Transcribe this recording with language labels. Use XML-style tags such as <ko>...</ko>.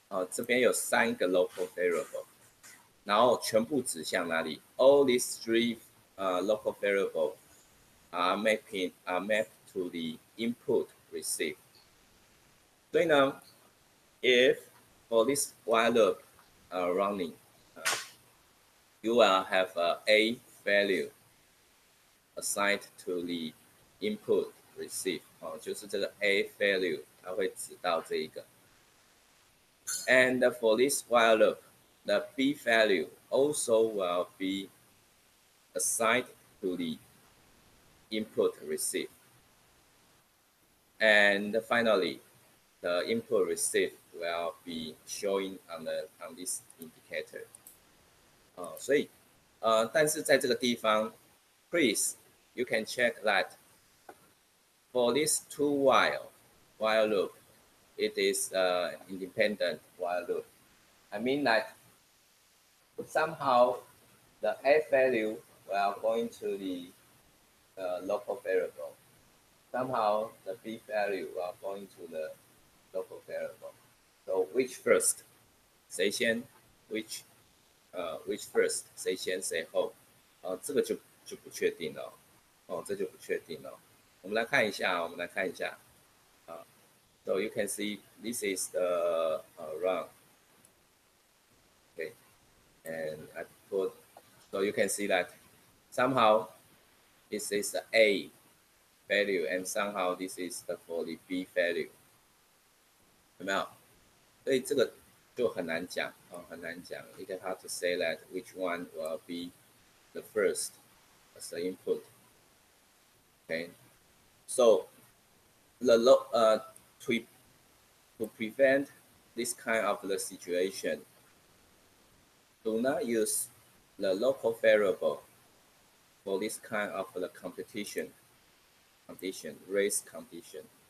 <zh>这边有3个 local variable， 然后全部指向哪里</zh> <en>？All these 3 local variable are mapped to the input receive.</en> <zh>所以呢</zh> <en>if for this while loop running, you will have a value assigned to the input receive.</en> <zh>就是这个 a value 它会指到这一个。</zh> <en>And for this while loop, the b value also will be assigned to the input receive. And finally, the input receive will be showing on this indicator.</en> <zh>所以但是在这个地方</zh> <en>please you can check that for this 2 while loop, it is independent while loop. I mean that somehow the a value will going to the local variable. Somehow the b value will going to the local variable. So which first?</en> <zh>谁先</zh> <en>which first?</en> <zh>谁先谁后？这个就不确定了。这就不确定了。我们来看一下，我们来看一下啊。</zh> <en>So you can see this is the run. Okay, and I put. So you can see that somehow this is the A value, and somehow this is the for the B value.</en> <zh>有没有？所以这个就很难讲啊，很难讲。</zh> <en>You can have to say that which one will be the first as the input. Okay, so the to prevent this kind of the situation, do not use the local variable for this kind of the competition condition, race condition.</en>